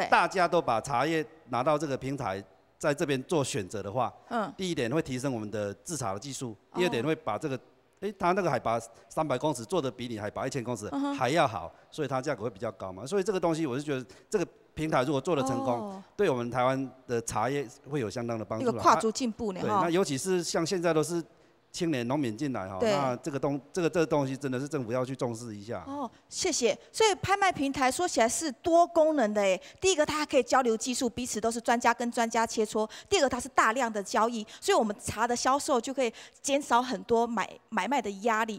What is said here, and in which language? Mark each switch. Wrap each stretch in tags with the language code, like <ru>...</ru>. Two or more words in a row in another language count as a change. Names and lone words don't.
<zh>大家都把茶葉拿到這個平台，在這邊做選擇的話，第一點會提升我們的製茶的技術，第二點會把這個，它那個海拔300公尺做得比你海拔1000公尺還要好，所以它價格會比較高嘛。所以這個東西我是覺得，這個平台如果做得成功，對我們台灣的茶葉會有相當的幫助。一個跨足進步呢。對，那尤其是像現在都是青年农民进来哈，那这个东西真的是政府要去重视一下。哦，谢谢。所以拍卖平台说起来是多功能的哎，第一个它可以交流技术，彼此都是专家跟专家切磋；第二个它是大量的交易，所以我们茶的销售就可以减少很多买卖的压力。</zh>